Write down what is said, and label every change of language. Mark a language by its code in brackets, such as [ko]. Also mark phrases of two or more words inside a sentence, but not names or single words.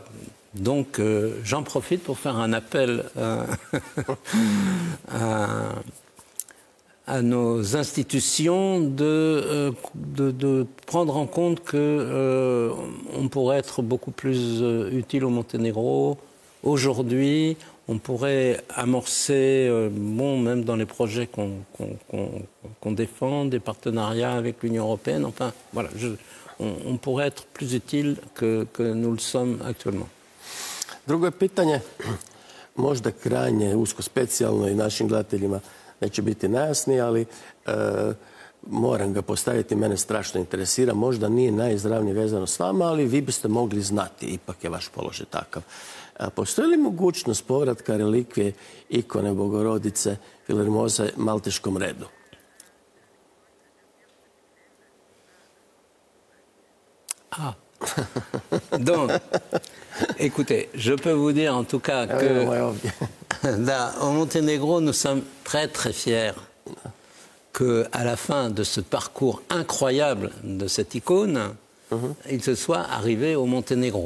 [fr] Donc j'en profite pour faire un appel à nos institutions de prendre en compte qu'on pourrait être beaucoup plus utile au Monténégro. Aujourd'hui, on pourrait amorcer, même dans les projets qu'on défend, des partenariats avec l'Union européenne. Enfin, voilà, on pourrait être plus utile que nous le sommes actuellement. [hr] Drugo je pitanje, možda krajnje usko specijalno i našim gledateljima neće biti najjasnije, ali moram ga postaviti, mene strašno interesira. Možda nije najizravnije vezano s vama, ali vi biste mogli znati, ipak je vaš položaj takav. Postoji li mogućnost povratka relikvije ikone Bogorodice Filarmoze Malteškom redu? Ah. [fr] Donc, écoutez, je peux vous dire en tout cas que là, au Monténégro, nous sommes très très fiers qu'à la fin de ce parcours incroyable de cette icône, il se soit arrivé au Monténégro.